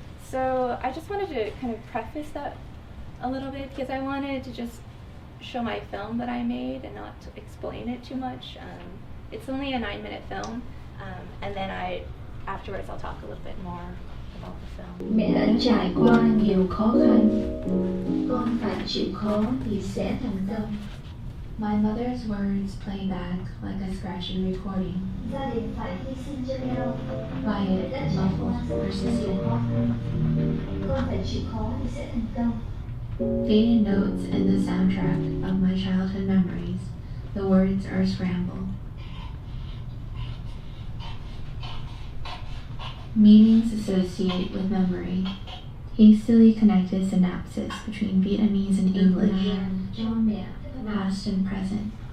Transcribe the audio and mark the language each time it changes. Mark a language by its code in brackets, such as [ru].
[en] So I just wanted to kind of preface that a little bit because I wanted to just show my film that I made and not to explain it too much. It's only a 9-minute film, and then afterwards I'll talk a little bit more about the film. [vi] Mẹ đã trải qua nhiều khó khăn, con phải chịu khó thì sẽ thành công. [en] My mother's words play back like a scratchy recording. [vi] Gia đình phải hy sinh cho nhau. [en] Quiet, muffled, persistent. [vi] Con phải chịu khó thì sẽ thành công. [en] Faded notes in the soundtrack of my childhood memories. The words are scrambled. Meanings associate with memory. Hastily connected synapses between Vietnamese and English, past and present.